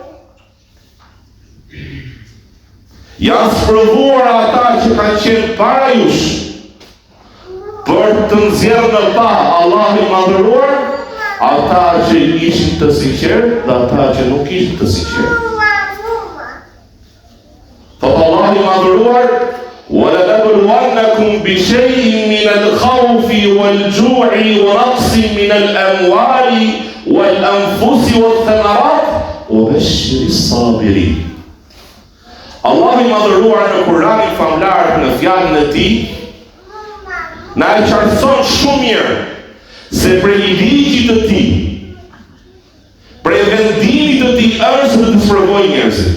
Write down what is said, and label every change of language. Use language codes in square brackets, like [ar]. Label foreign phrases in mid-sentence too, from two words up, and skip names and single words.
[sq] Janë sprovuar ata që kanë qenë para jush për të nxjerrë në pa Allahu i madhëruar, ata që ishin të sinqert dhe ata që nuk ishin të sinqert. Thot Allahu i madhëruar: [ar] وَلَنَبْلُوَنَّكُمْ بِشَيْءٍ مِنَ الْخَوْفِ وَالْجُوعِ وَنَقْصٍ مِنَ الْأَمْوَالِ وَالْأَنْفُسِ وَالثَّمَرَاتِ وَبَشِّرِ الصَّابِرِينَ. [sq] Allahu i madhëruar në Kur'anin famlar në fjalën e tij na e qartëson shumë mirë se prej ligjit të tij, prej vendimit të tij është të sprovojë njerëzit.